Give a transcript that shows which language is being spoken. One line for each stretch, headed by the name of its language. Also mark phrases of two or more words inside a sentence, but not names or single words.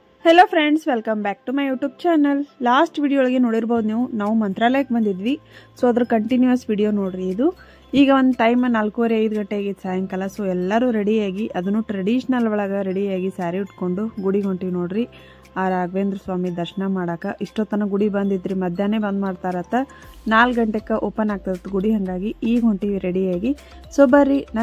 English: hello friends welcome back to my YouTube channel last video
Kannada: ಒಳಗೆ ನೋಡಿರಬಹುದು ನಾವು ಮಂತ್ರಾಲಯಕ್ಕೆ ಬಂದಿದ್ವಿ ಸೋ ಅದರ
English: continuous video
Kannada: ನೋಡ್ರಿ ಇದು ಈಗ ಒಂದು ಟೈಮ್ 4:30 ಗಂಟೆ ಆಗಿತ್ತು ಸಾಯಂಕಾಲ ಸೋ ಎಲ್ಲರೂ ರೆಡಿ ಆಗಿ ಅದನ್ನು ಟ್ರೆಡಿಷನಲ್ ಒಳಗೆ ರೆಡಿ ಆಗಿ ಸಾರಿ ಉಟ್ಕೊಂಡು ಗುಡಿಗೆ ಹೊಂಟಿವಿ ನೋಡ್ರಿ ಆ ರಾಘವೇಂದ್ರ ಸ್ವಾಮಿ ದರ್ಶನ ಮಾಡಾಕ ಇಷ್ಟೊತ್ತನ ಗುಡಿ ಬಂದಿದ್ರಿ ಮಧ್ಯಾಹ್ನ ಬಂದ್ ಮಾಡ್ತಾರತ್ತ 4 ಗಂಟೆಗೆ ಓಪನ್ ಆಗ್ತದ ಗುಡಿ ಹಂಗಾಗಿ ಈಗ ಹೊಂಟಿವಿ ರೆಡಿ ಆಗಿ ಸೋ ಬರ್ರಿ ನನ್ನ